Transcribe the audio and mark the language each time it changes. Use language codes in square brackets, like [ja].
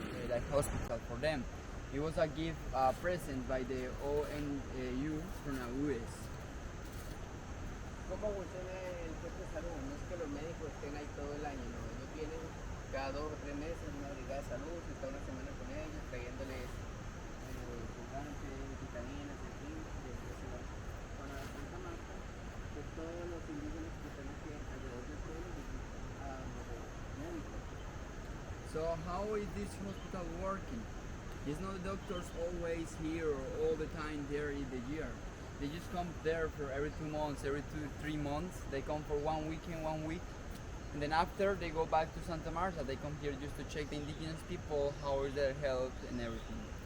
[en] Like hospital for them. It was a gift present by the ONU from the US. [es] ¿Cómo funciona el centro de salud? No es que los médicos estén ahí todo el año, no. Ellos vienen cada 2 o 3 meses a una brigada de salud, se está una semana con ellos, trayéndoles pulgantes, vitaminas, en fin, y después se van. Para Santa Marta, pues todos los indígenas que están aquí alrededor del pueblo vienen a los médicos. [en] So how is this hospital working? There's no doctors always here or all the time there in the year. They just come there for every 2 months, every 2-3 months. They come for 1 weekend, 1 week. And then after they go back to Santa Marta, they come here just to check the indigenous people, how is their health and everything.